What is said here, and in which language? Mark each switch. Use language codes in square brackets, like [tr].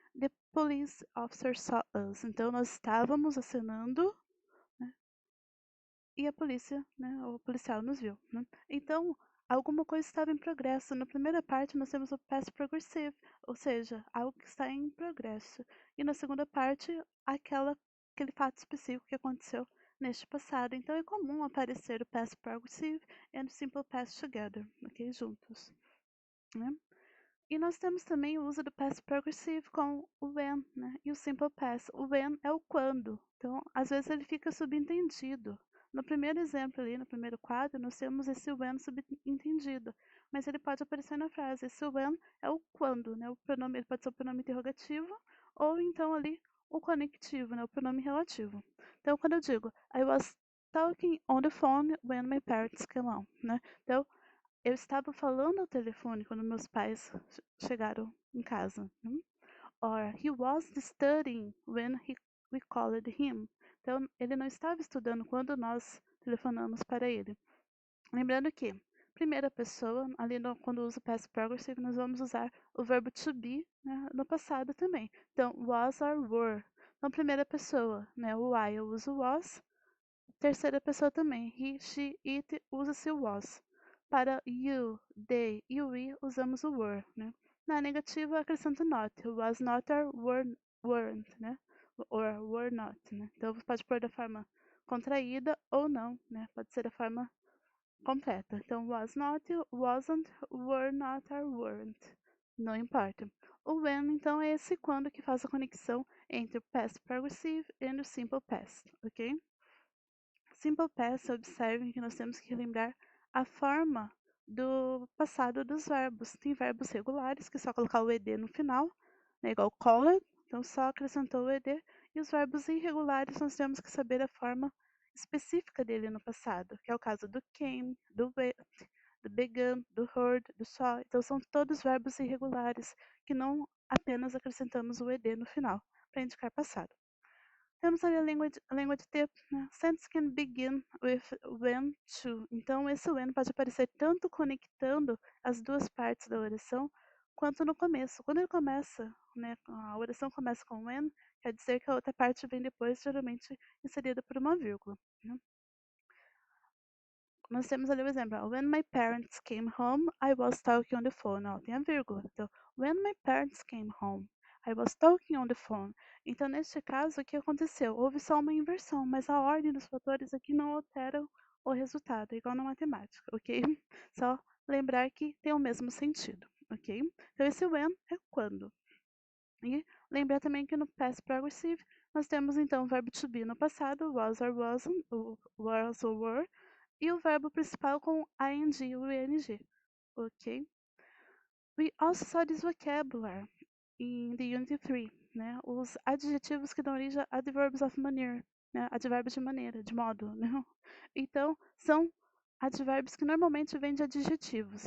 [en] The police officer saw us. [pt] Então nós estávamos acenando, né? E a polícia, né? O policial nos viu, né? Então alguma coisa estava em progresso. Na primeira parte nós temos o past progressive, ou seja, algo que está em progresso. E na segunda parte, aquele fato específico que aconteceu neste passado. Então é comum aparecer o past progressive e o simple past together, ok? Juntos, né? E nós temos também o uso do past progressive com o when, né? E o simple past. O when é o quando. Então, às vezes ele fica subentendido. No primeiro exemplo ali, no primeiro quadro, nós temos esse when subentendido. Mas ele pode aparecer na frase. Esse when é o quando, né? O pronome, ele pode ser o pronome interrogativo ou então ali o conectivo, né? O pronome relativo. Então, quando eu digo [en] I was talking on the phone when my parents came home, né? [pt] Então, eu estava falando ao telefone quando meus pais chegaram em casa. [en] Or he was studying when we called him. [pt] Então, ele não estava estudando quando nós telefonamos para ele. Lembrando que, primeira pessoa, ali quando usa o past progressive, nós vamos usar o verbo to be, né, no passado também. Então, was or were. Então, primeira pessoa, né, o I eu uso was. Terceira pessoa também. He, she, it usa-se o was. Para you, they e we usamos o were, né? Na negativa acrescento not. Was not or weren't, né? [en] Or were not, né? [pt] Então você pode pôr da forma contraída ou não, né? Pode ser da forma completa. [en] Então was not, wasn't, were not or weren't. [pt] Não importa. O when, então, é esse quando que faz a conexão entre o past progressive e o simple past, ok? Simple past, observem que nós temos que lembrar a forma do passado dos verbos. Tem verbos regulares, que é só colocar o ed no final, né, igual called, então só acrescentou o ed. E os verbos irregulares, nós temos que saber a forma específica dele no passado, que é o caso do came, do went, do began, do heard, do saw. Então são todos verbos irregulares, que não apenas acrescentamos o ed no final, para indicar passado. Temos ali a language tip, né? [en] Sentence can begin with when to. [pt] Então, esse when pode aparecer tanto conectando as duas partes da oração, quanto no começo. Quando ele começa, né, a oração começa com when, quer dizer que a outra parte vem depois, geralmente inserida por uma vírgula, né? Nós temos ali o exemplo. [en] When my parents came home, I was talking on the phone. [pt] Ó, tem a vírgula. [en] Então, when my parents came home, I was talking on the phone. [pt] Então, neste caso, o que aconteceu? Houve só uma inversão, mas a ordem dos fatores aqui não alteram o resultado, é igual na matemática, ok? Só lembrar que tem o mesmo sentido, ok? Então, esse when é quando. E lembrar também que no past progressive nós temos então o verbo to be no passado, was or wasn't, was or were, e o verbo principal com ing, o ing, ok? [en] We also saw this vocabulary in the Unit 3, né? [pt] Os adjetivos que dão origem a adverbs of manner, né? Advérbios de maneira, de modo, né? Então, são advérbios que normalmente vêm de adjetivos.